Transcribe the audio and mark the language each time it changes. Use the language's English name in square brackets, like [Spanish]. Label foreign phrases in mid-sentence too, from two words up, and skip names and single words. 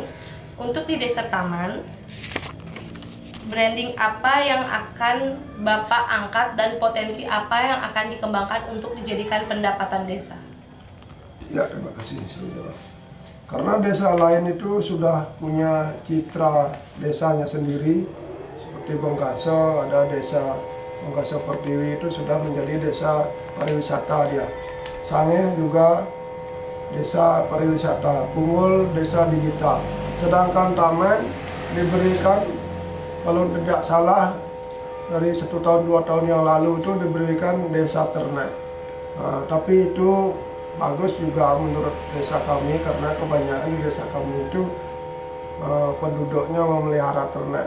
[Indonesian] Untuk di Desa Taman, branding apa yang akan Bapak angkat dan potensi apa yang akan dikembangkan untuk dijadikan pendapatan desa? Ya, terima kasih. Karena desa lain itu sudah punya citra desanya sendiri, seperti Bongkase, ada desa Bongkase Pertiwi itu sudah menjadi desa pariwisata dia. Sange juga desa pariwisata, Punggul desa digital. Sedangkan Taman diberikan, kalau tidak salah dari 1 tahun 2 tahun yang lalu itu diberikan desa ternak. Tapi itu bagus juga menurut desa kami, karena kebanyakan di desa kami itu penduduknya memelihara ternak.